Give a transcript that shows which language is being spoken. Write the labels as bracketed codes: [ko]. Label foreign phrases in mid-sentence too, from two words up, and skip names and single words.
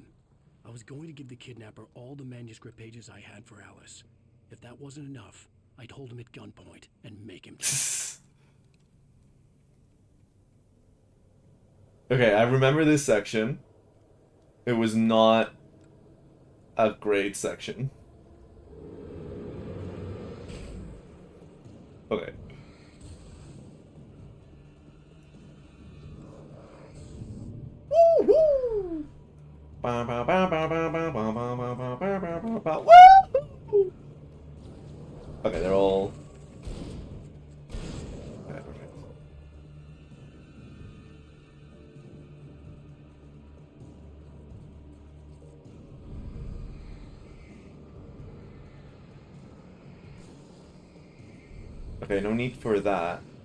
[en] I was going to give the kidnapper all the manuscript pages I had for Alice. If that wasn't enough, I'd hold him at gunpoint and make him talk. Okay, I remember this section. It was not a great section. Okay. Woo-hoo! Ba ba ba ba ba ba ba ba ba ba ba ba ba ba. Woo! Okay, they're all. Okay, perfect. Okay, no need for that.